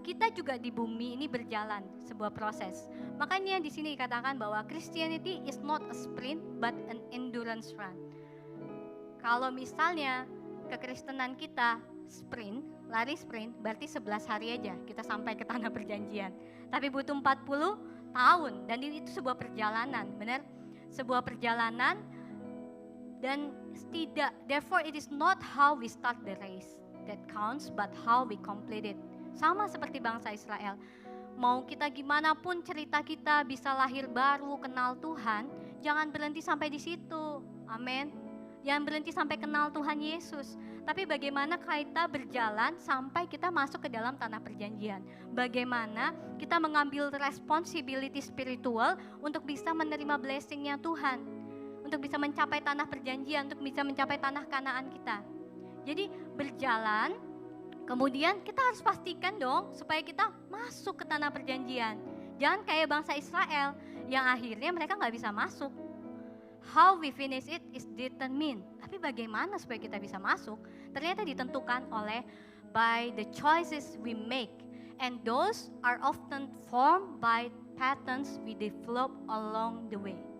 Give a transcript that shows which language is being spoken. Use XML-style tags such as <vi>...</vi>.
<id>Kita juga di bumi ini berjalan sebuah proses. Makanya di sini dikatakan bahwa</id> <en>Christianity is not a sprint but an endurance run.</en> <id>Kalau misalnya kekristenan kita lari sprint, berarti 11 hari aja kita sampai ke tanah perjanjian. Tapi butuh 40 tahun dan itu sebuah perjalanan, benar? Sebuah perjalanan dan</id> <en>therefore it is not how we start the race that counts, but how we complete it.</en> <id>Sama seperti bangsa Israel. Mau kita gimana pun cerita kita bisa lahir baru, kenal Tuhan, jangan berhenti sampai di situ. Amin. Jangan berhenti sampai kenal Tuhan Yesus. Tapi bagaimana kita berjalan sampai kita masuk ke dalam tanah perjanjian. Bagaimana kita mengambil responsibility spiritual untuk bisa menerima blessing-nya Tuhan. Untuk bisa mencapai tanah perjanjian, untuk bisa mencapai tanah Kanaan kita. Jadi berjalan, kemudian kita harus pastikan dong supaya kita masuk ke tanah perjanjian. Jangan kayak bangsa Israel yang akhirnya mereka gak bisa masuk.</id> <en>How we finish it is determined.</en> <id>Tapi bagaimana supaya kita bisa masuk? Ternyata ditentukan oleh</id> <en>by the choices we make. And those are often formed by patterns we develop along the way.</en>